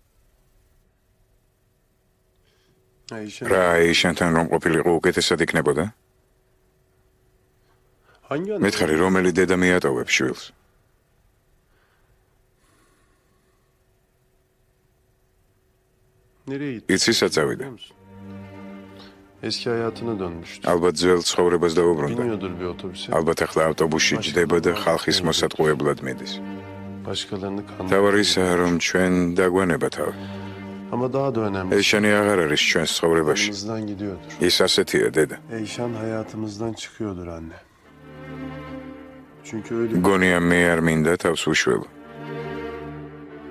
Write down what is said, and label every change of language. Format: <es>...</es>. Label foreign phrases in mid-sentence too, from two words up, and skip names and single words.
<ka>რა ეიშანთან რომ ყოფილიყო უკეთესად იქნებოდა? მითხარი, რომელი დედა მიატოვებს შვილს? იცი საწავიდა?</ka> <tr>Eski hayatına dönmüştü.</tr> <ka>ალბათ ძველ ცხოვრებას დაუბრუნდა.</ka> <tr>Biniyordur bir otobüse.</tr> <ka>ალბათ ახლა ავტობუსში ჯდება და ხალხის მოსატყუებლად მიდის.</ka> <tr>Başkalarını kandırıyor.</tr> <ka>თავარი ისაა, რომ ჩვენ დაგვანება თავი.</ka> <tr>Ama daha da önemli.</tr> <ka>ეიშანი აღარ არის ჩვენს ცხოვრებაში.</ka> <tr>Hayatımızdan gidiyordur.</tr> <ka>ის ასეთია, დედა.</ka> <tr>Eyşan hayatımızdan çıkıyordur anne. Çünkü öyle</tr> <ka>გონია მე არ მინდა თავს უშველო.</ka>